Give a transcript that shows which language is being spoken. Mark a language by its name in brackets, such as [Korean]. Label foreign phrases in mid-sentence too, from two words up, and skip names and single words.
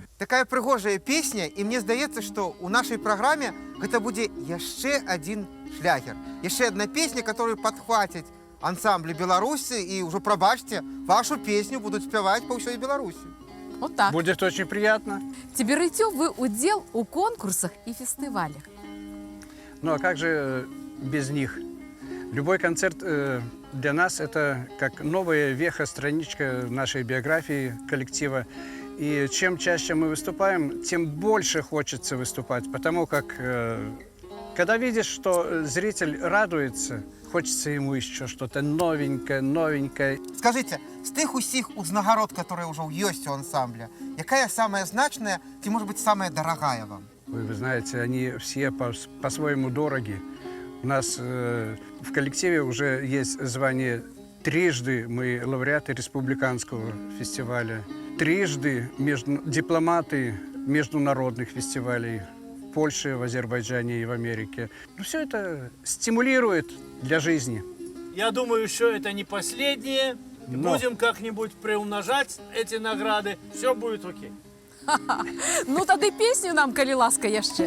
[Belarusian] такая прыгожая песня, і мне здаецца, што ў нашай праграме гэта будзе яшчэ адзін шлягер. Яшчэ [Russian] одна песня, которую [Belarusian] падхвацяць ансамблі Беларусі, і ўжо, прабачце, вашу песню будуць спяваць па ўсёй Беларусі. [Russian] Вот так. Будет очень приятно. [Belarusian] Ці берете вы удзел у конкурсах і фестывалях? [Russian] Ну а как же без них? Любой концерт для нас это как новая веха, страничка нашей биографии коллектива. И чем чаще мы выступаем, тем больше хочется выступать, потому как когда видишь, что зритель радуется, хочется ему еще что-то новенькое. Скажите, [Belarusian] з тых усіх узнагарод, [Russian] которые уже [Belarusian] ёсць у ансамбля, якая самая значная, ці, [Russian] может быть, самая дорогая вам? Вы знаете, они все по-своему дороги. У нас в коллективе уже есть звание трижды мы лауреаты республиканского фестиваля, трижды дипломаты международных фестивалей в Польше, в Азербайджане и в Америке. Ну, все это стимулирует для жизни. Я думаю, что это не последнее. Но. Будем как-нибудь приумножать эти награды. Все будет окей. [Belarusian] Ну тады песню нам, калі ласка, яшчэ.